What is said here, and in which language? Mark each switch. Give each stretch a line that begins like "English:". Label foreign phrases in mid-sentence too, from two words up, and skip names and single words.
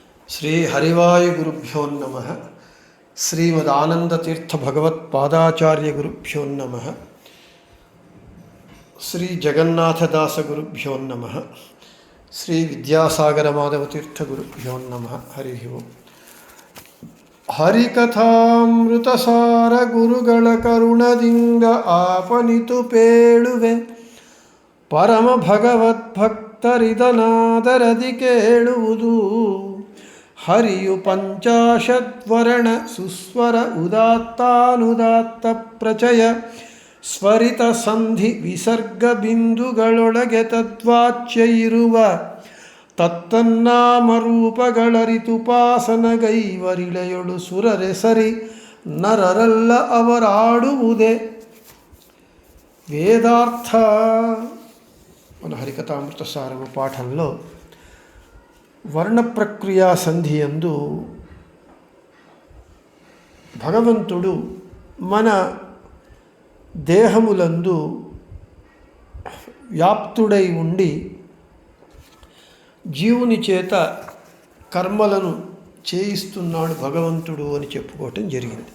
Sanskrit: శ్రీ హరివాయుగురుభ్యో నమః. శ్రీమదానందతీర్థ భగవత్పాదాచార్య గురుభ్యో నమః. శ్రీ జగన్నాథదాస గురుభ్యో నమః. శ్రీ విద్యాసాగర మాధవతీర్థ గురుభ్యో నమః. హరి ఓం.
Kannada: ಹರಿಕಥಾಮೃತಸಾರ ಗುರುಗಳ ಕರುಣದಿಂದ ಆಪನಿತು ಪೇಳುವೆ ಪರಮ ಭಗವದ್ಭಕ್ತರಿದನಾದರದಿ ಕೇಳುವುದು. ಹರಿಯು ಪಂಚಾಶದ್ವರ್ಣ ಸುಸ್ವರ ಉದಾತ್ತಾನುದಾತ್ತ ಪ್ರಚಯ ಸ್ವರಿತ ಸಂಧಿ ವಿಸರ್ಗ ಬಿಂದುಗಳೊಳಗೆ ತದ್ವಾಚ್ಯ ಇರುವ ತತ್ತನ್ನಾಮರೂಪಗಳರಿತುಪಾಸನಗೈವರಿಳೆಯೊಳು ಸುರರೆ ಸರಿ ನರರಲ್ಲ ಅವರಾಡುವುದೇ వేదార్థ.
Telugu: మన హరికథామృత సారము పాఠంలో వర్ణ ప్రక్రియా సంధి యందు భగవంతుడు మన దేహములందు వ్యాప్తుడై ఉండి జీవుని చేత కర్మలను చేయిస్తున్నాడు భగవంతుడు అని చెప్పుకోవటం జరిగింది.